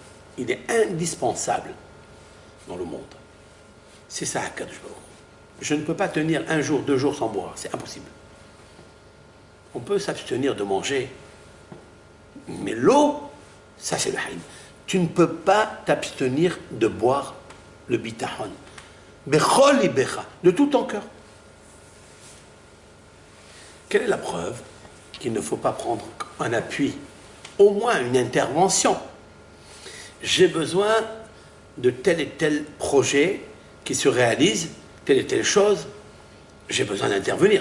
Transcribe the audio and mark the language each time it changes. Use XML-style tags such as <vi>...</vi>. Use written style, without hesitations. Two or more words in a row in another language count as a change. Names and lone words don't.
<fr>Il est indispensable dans le monde. C'est ça</fr> <he>הקדוש ברוך.</he> <fr>Je ne peux pas tenir un jour, 2 jours sans boire, c'est impossible. On peut s'abstenir de manger, mais l'eau, ça c'est le haïm. Tu ne peux pas t'abstenir de boire le bitahon.</fr> <he>בכל לבך,</he> <fr>de tout ton cœur. Quelle est la preuve qu'il ne faut pas prendre un appui, au moins une intervention? J'ai besoin de tel et tel projet qui se réalise, telle et telle chose, j'ai besoin d'intervenir.</fr>